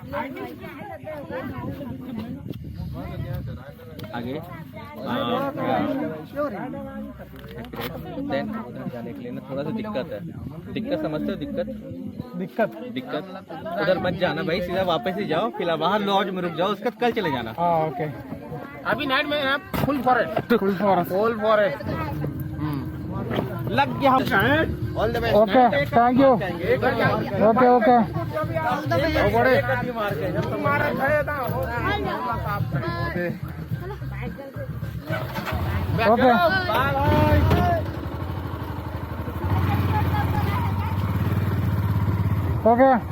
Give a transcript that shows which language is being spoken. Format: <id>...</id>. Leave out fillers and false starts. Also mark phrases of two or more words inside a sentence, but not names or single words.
<hi>आगे देन उधर जाने के लिए ना थोड़ा सा दिक्कत है। दिक्कत समझते हो? दिक्कत ദിക്കത്ത് उधर मत जाना भाई, सीधा वापस ही जाओ, फिलहाल बाहर लॉज में रुक जाओ, उसके बाद कल चले जाना। ആ ഓക്കെ अभी नाइट में आप</hi> <en>full forest full forest full forest</en> <hi>लग गया</hi> <en>all the best. okay thank you okay okay okay okay</en>